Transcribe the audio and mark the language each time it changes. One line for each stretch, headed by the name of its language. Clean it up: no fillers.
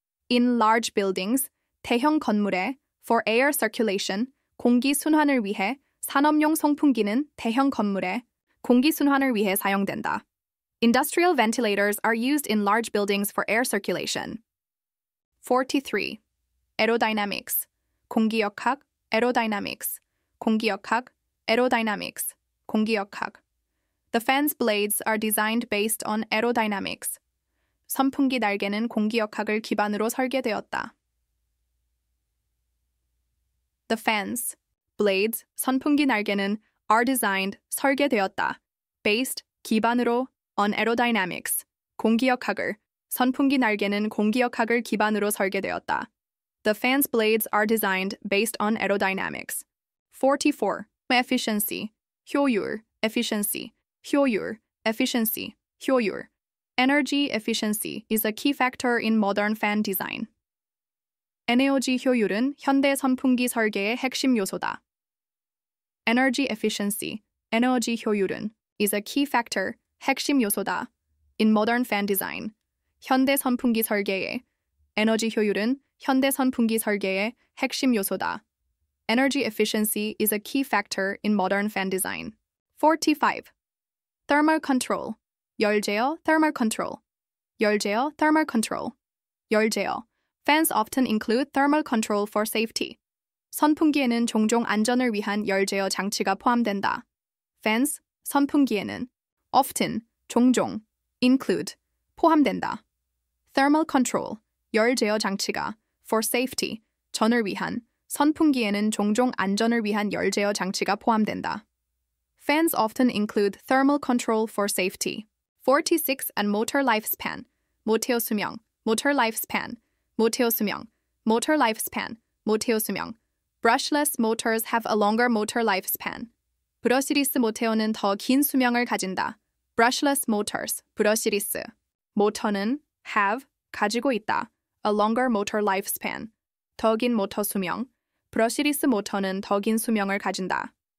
English: In large buildings,
Korean: 대형 건물에
English: for air circulation,
Korean: 공기 순환을 위해 산업용 송풍기는 대형 건물에 공기 순환을 위해 사용된다.
English: Industrial ventilators are used in large buildings for air circulation. 43. Aerodynamics, 공기역학, aerodynamics, 공기역학, aerodynamics, 공기역학. The fan's blades are designed based on aerodynamics.
Korean: 선풍기 날개는 공기역학을 기반으로 설계되었다.
English: The fans, blades,
Korean: 선풍기 날개는
English: are designed,
Korean: 설계되었다.
English: based,
Korean: 기반으로,
English: on aerodynamics,
Korean: 공기역학을, 선풍기 날개는 공기역학을 기반으로 설계되었다.
English: The fan's blades are designed based on aerodynamics. 44. Efficiency, 효율, efficiency, 효율, efficiency, 효율. Energy efficiency is a key factor in modern fan design.
Korean: 에너지 효율은 현대 선풍기 설계의 핵심 요소다.
English: Energy efficiency,
Korean: 에너지 효율은
English: is a key factor,
Korean: 핵심 요소다.
English: In modern fan design,
Korean: 현대 선풍기 설계의 에너지 효율은 현대 선풍기 설계의 핵심 요소다.
English: Energy efficiency is a key factor in modern fan design. 45. Thermal control, 열제어 thermal control, 열제어 thermal control, 열제어. Fans often include thermal control for safety.
Korean: 선풍기에는 종종 안전을 위한 열제어 장치가 포함된다.
English: Fans,
Korean: 선풍기에는
English: often,
Korean: 종종,
English: include,
Korean: 포함된다.
English: Thermal control,
Korean: 열제어 장치가
English: for safety,
Korean: 전을 위한, 선풍기에는 종종 안전을 위한 열제어 장치가 포함된다.
English: Fans often include thermal control for safety. 46 and motor lifespan,
Korean: 모태어 수명,
English: motor lifespan, 모태어 수명, motor lifespan, 모태어 수명. Brushless motors have a longer motor lifespan.
Korean: 브러시리스 모태어는 더 긴 수명을 가진다.
English: Brushless motors, 브러시리스.
Korean: 모터는
English: have,
Korean: 가지고 있다.
English: A longer motor lifespan,
Korean: 더 긴 모터 수명. 브러시리스 모터는 더 긴 수명을 가진다.